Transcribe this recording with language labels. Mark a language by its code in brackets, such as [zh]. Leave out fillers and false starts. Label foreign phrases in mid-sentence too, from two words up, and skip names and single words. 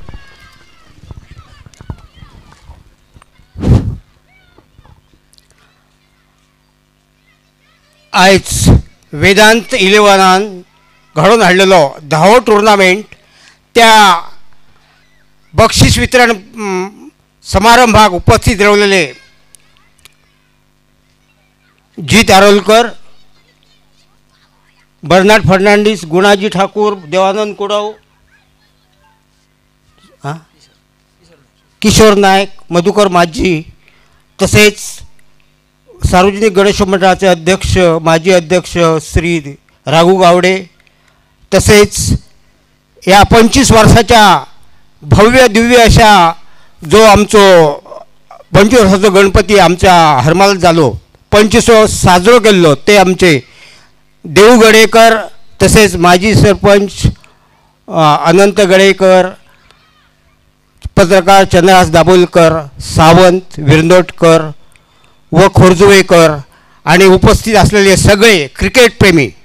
[kok] आयज वेदांत 11 घडोवन हाडलेलो 10वो टुर्नामेंट त्या बक्षीस वितरण समारंभाक उपस्थित रावलेले जीत आरोलकर, बर्नाड फर्नांडीस, गुणाजी ठाकूर, देवानंद कुडव, किशोर नायक, [mr] मधुकर माझी, तसेच सार्वजनिक गणेश मंडळाचे अध्यक्ष माजी अध्यक्ष श्री राघू गावडे, तसेच या 25 वर्षाच्या भव्य दिव्य अशा [kok] जो आमचो 25 वर्षाचो गणपती आमच्या हरमाल जालो 25 साजरो केल्लो ते आमचे [mr] देऊ गडेकर, तसेच माजी सरपंच अनंत गडेकर, पत्रकार चंद्रहास दाभोलकर, सावंत, विरंदोटकर व खोरजुवेकर आणि उपस्थित असलेले सगळे क्रिकेट प्रेमी.